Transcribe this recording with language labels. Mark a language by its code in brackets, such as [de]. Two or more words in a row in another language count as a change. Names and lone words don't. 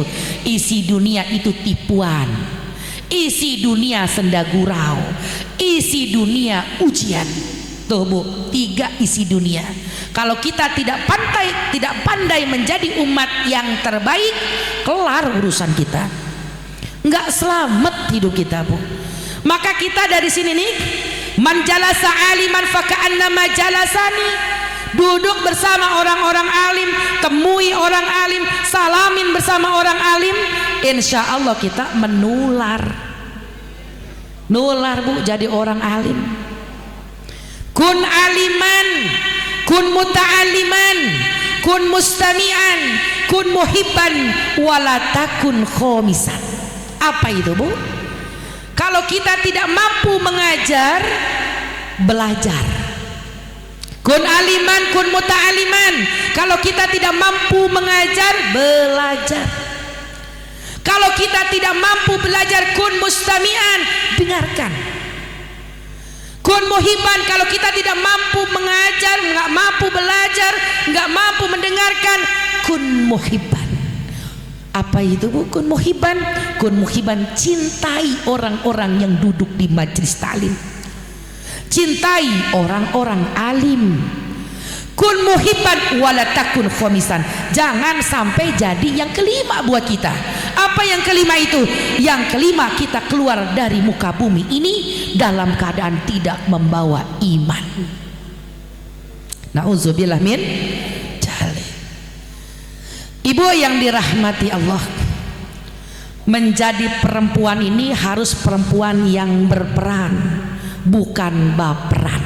[id] Isi dunia itu tipuan, isi dunia senda gurau, isi dunia ujian. Tuh Bu, 3 isi dunia. Kalau kita tidak pandai menjadi umat yang terbaik, kelar urusan kita, nggak selamat hidup kita Bu. Maka kita dari sini nih, [ar] من جالس عالما فكأنما جالسني. [id] Duduk bersama orang-orang alim, temui orang alim, salamin bersama orang alim, [ar] إن شاء الله [id] kita menular Bu, jadi orang alim. [ar] كن عالما، كن متعلما، كن مستمعا، كن محبا، ولا تكن خامسا. [id] Apa itu Bu? Kalau kita tidak mampu mengajar, belajar. [ar] كن عالما، كن متعلما. [id] Kalau kita tidak mampu mengajar, belajar. Kalau kita tidak mampu belajar, [ar] كن مستمعا, dengarkan. كن محبا, [id] kalau kita tidak mampu mengajar, nggak mampu belajar, nggak mampu mendengarkan, [ar] كن محبا. [id] Apa itu Bu? [ar] كن محبا. كن محبا, [id] cintai orang-orang yang duduk di majelis taklim, cintai orang-orang alim. [ar] كن محبا ولا تكن خامسا. [id] Jangan sampai jadi yang kelima buat kita. Apa yang kelima itu? Yang kelima, kita keluar dari muka bumi ini dalam keadaan tidak membawa iman. [ar] نعوذ بالله من ذلك. [id] Ibu yang dirahmati Allah, menjadi perempuan ini harus perempuan yang berperan, bukan baperan.